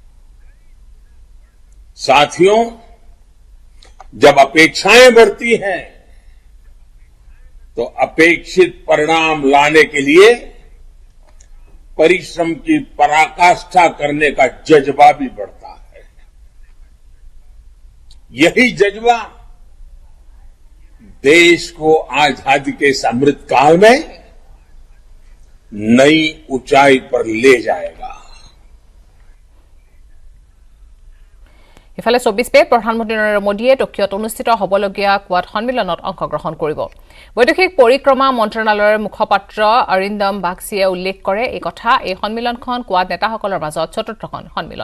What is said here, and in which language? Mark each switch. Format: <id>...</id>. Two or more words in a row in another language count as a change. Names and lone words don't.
<hi>साथियों, जब अपेक्षाएं बढ़ती हैं तो अपेक्षित परिणाम लाने के लिए परिश्रम की पराकाष्ठा करने का जज्बा भी बढ़ता है। यही जज्बा देश को आजादी के इस अमृत काल में नई ऊंचाई पर ले जाएगा।</hi> <as>ইফালে 24 মেত প্ৰধানমন্ত্ৰী নৰেন্দ্ৰ মোদীয়ে টকিঅত অনুষ্ঠিত হ'বলগীয়া কোৱাড সন্মিলনত অংশগ্ৰহণ কৰিব। বৈদেশিক পৰিক্ৰমা মন্ত্ৰালয়ৰ মুখপাত্ৰ অৰিন্দম বাগচিয়ে উল্লেখ কৰে এই কথা। এই সন্মিলনখন কোৱাড নেতাসকলৰ মাজত চতুৰ্থখন সন্মিলন।</as>